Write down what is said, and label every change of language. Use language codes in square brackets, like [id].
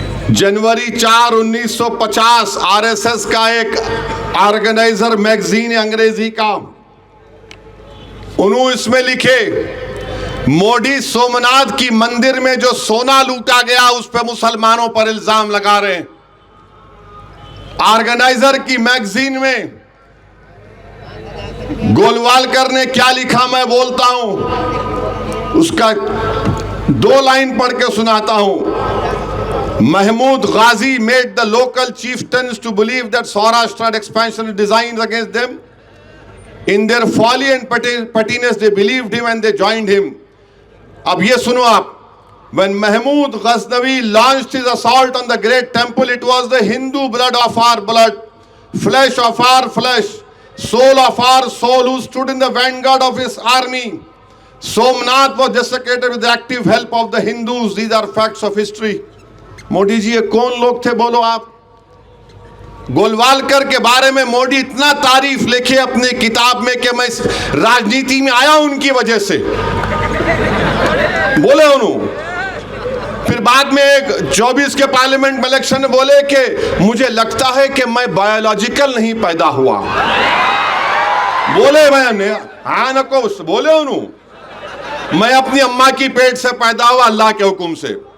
[hi] जनवरी 4, 1950 RSS का एक organiser magazine है अंग्रेजी का, उन्होंने इसमें लिखे, मोदी सोमनाथ की मंदिर में जो सोना लूटा गया उस पर मुसलमानों पर इल्जाम लगा रहे हैं। ऑर्गेनाइजर की मैगजीन में गोलवालकर ने क्या लिखा मैं बोलता हूं, उसका 2 लाइन पढ़ के सुनाता हूं। [en] Mahmud Ghazi made the local chieftains to believe that Saurashtra had expansionist designs against them. In their folly and pettiness they believed him and they joined him. [hi] अब ये सुनो आप, [en] when Mahmud Ghaznavi launched his assault on the great temple, it was the Hindu blood of our blood, flesh of our flesh, soul of our soul, who stood in the vanguard of his army. Somnath was desecrated with the active help of the Hindus. These are facts of history. [hi] Modi ji ये कौन लोग थे बोलो आप? गोलवालकर के बारे में मोदी इतना तारीफ लिखे अपनी किताब में कि मैं राजनीति में आया उनकी वजह से, बोले उन्होंने। फिर बाद में एक 24 के पार्लियामेंट में इलेक्शन में बोले कि मुझे लगता है कि मैं बायोलॉजिकल नहीं पैदा हुआ, बोले मैंने हाँ नको बोले उन्होंने, मैं अपनी अम्मा की पेट से पैदा हुआ अल्लाह के हुक्म से।